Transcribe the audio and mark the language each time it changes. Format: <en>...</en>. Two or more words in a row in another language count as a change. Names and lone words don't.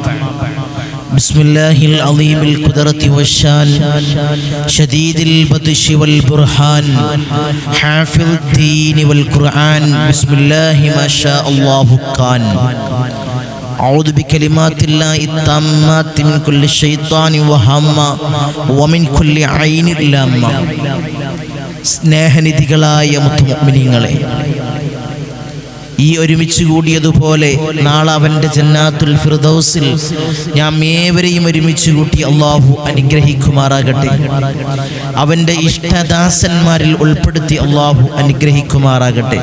<ar>بسم الله العظيم القدرة والشان شديد البطش والبرهان حافظ الدين والقرآن. بسم الله ما شاء الله كان. أعوذ بكلمات الله التامات من كل شيطان وهمة ومن كل عين لامة.</ar> <ml>സ്നേഹനിധികളായ മുഅ്മിനീങ്ങളെ, ഈ ഒരുമിച്ച് കൂടിയതുപോലെ നാളെ അവൻ്റെ ജന്നാത്തുൽ ഫിർദൗസിൽ നാം ഏവരെയും ഒരുമിച്ച് കൂട്ടി അള്ളാഹു അനുഗ്രഹിക്കുമാറാകട്ടെ. അവൻ്റെ ഇഷ്ടദാസന്മാരിൽ ഉൾപ്പെടുത്തി അള്ളാഹു അനുഗ്രഹിക്കുമാറാകട്ടെ.</ml>